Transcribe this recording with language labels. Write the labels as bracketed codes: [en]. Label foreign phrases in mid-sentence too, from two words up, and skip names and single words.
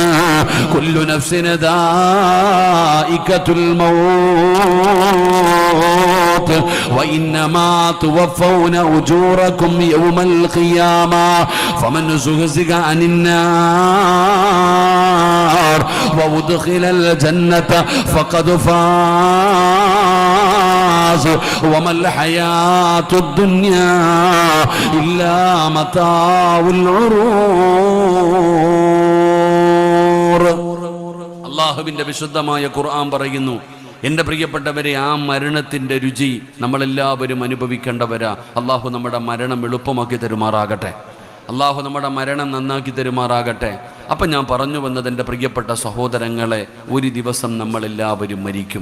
[ar] كل نفس ذائقة الموت وإنما توفون أجوركم يوم القيامة فمن زحزح അനിന്നാർ وأدخل الجنة فقد فاز وما الحياة الدنيا إلا متاع الغرور. [ml] അല്ലാഹുവിന്റെ വിശുദ്ധമായ ഖുർആൻ പറയുന്നു, എൻ്റെ പ്രിയപ്പെട്ടവരെ, ആ മരണത്തിൻ്റെ രുചി നമ്മളെല്ലാവരും അനുഭവിക്കേണ്ടവരാ. അള്ളാഹു നമ്മുടെ മരണം എളുപ്പമാക്കി തരുമാറാകട്ടെ. അള്ളാഹു നമ്മുടെ മരണം നന്നാക്കി തരുമാറാകട്ടെ. അപ്പം ഞാൻ പറഞ്ഞു വന്നത്, എൻ്റെ പ്രിയപ്പെട്ട സഹോദരങ്ങളെ, ഒരു ദിവസം നമ്മളെല്ലാവരും മരിക്കും.